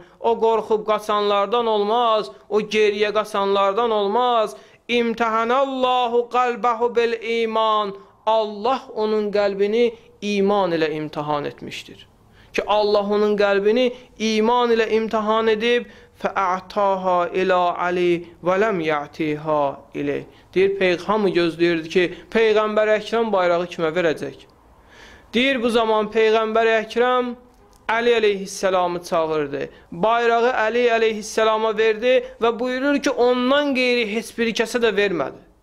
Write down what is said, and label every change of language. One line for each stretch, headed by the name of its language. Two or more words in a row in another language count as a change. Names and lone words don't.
Azerbaijani: O qorxub qaçanlardan olmaz, o geriyə qaçanlardan olmaz.
Arabic: امتحن الله قلبه بالإيمان.
Azerbaijani: Allah onun qəlbini iman ilə imtihan etmişdir. Ki Allah onun qəlbini iman ilə imtihan edib
Arabic: فَأَعْتَاهَا إِلَى عَلِي وَلَمْ يَعْتِيهَا إِلَيْهِ.
Azerbaijani: Deyir, hamı gözləyirdi ki, Peyğəmbər Əkrəm bayrağı kimə verəcək? Deyir, bu zaman Peyğəmbər Əkrəm Əli əleyhisselamı çağırdı. Bayrağı Əli əleyhisselama verdi və buyurur ki, ondan qeyri heç bir kəsə də vermədi.